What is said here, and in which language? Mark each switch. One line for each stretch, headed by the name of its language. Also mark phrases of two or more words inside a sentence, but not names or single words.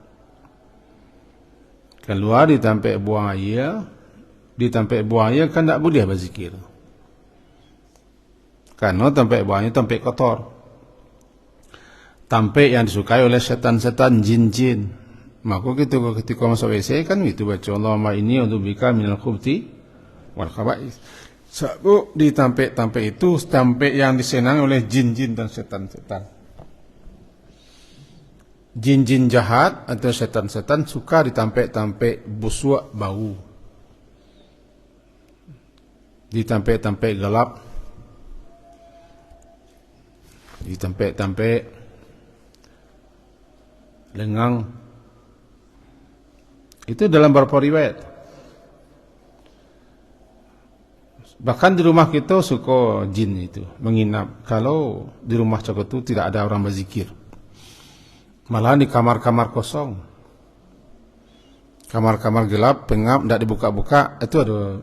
Indonesian: Keluar di tempat buang air, kan tak boleh berzikir. Karena tempat buang air tempat kotor, tempat yang disukai oleh setan-setan, jin-jin. Maka ketika masuk WC kan itu baca
Arabic: اللهم إني أعوذ بك من الخبث والخبائث.
Indonesian: Sebab di tampek-tampek itu tampek yang disenangi oleh jin-jin dan setan-setan. Jin-jin jahat atau setan-setan suka di tampek-tampek busuk bau, di tampek-tampek gelap, di tampek-tampek lengang. Itu dalam beberapa riwayat. Bahkan di rumah kita suka jin itu menginap. Kalau di rumah cakap itu tidak ada orang berzikir, malah di kamar-kamar kosong, kamar-kamar gelap, pengap, tidak dibuka-buka, itu ada.